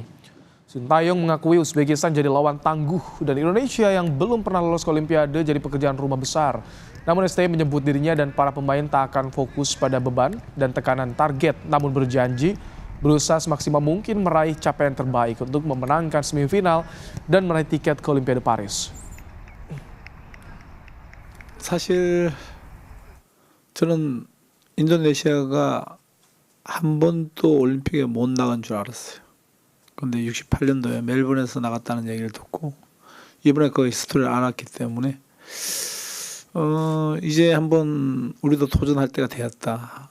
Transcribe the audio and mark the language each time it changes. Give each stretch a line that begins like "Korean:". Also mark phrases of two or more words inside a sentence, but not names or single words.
Indonesian: Sintayong mengakui Uzbekistan jadi lawan tangguh dan Indonesia yang belum pernah lolos ke Olimpiade jadi pekerjaan rumah besar. Namun STY menyebut dirinya dan para pemain tak akan fokus pada beban dan tekanan target, namun berjanji berusaha semaksimal mungkin meraih capaian terbaik untuk memenangkan semifinal dan meraih tiket ke Olimpiade Paris.
Korean: 사실 저는 인도네시아가 한 번도 올림픽에 못 나간 줄 알았어요. 근데 68년도에 멜번에서 나갔다는 얘기를 듣고 이번에 그 스토리를 알았기 때문에 이제 한번 우리도 도전할 때가 되었다.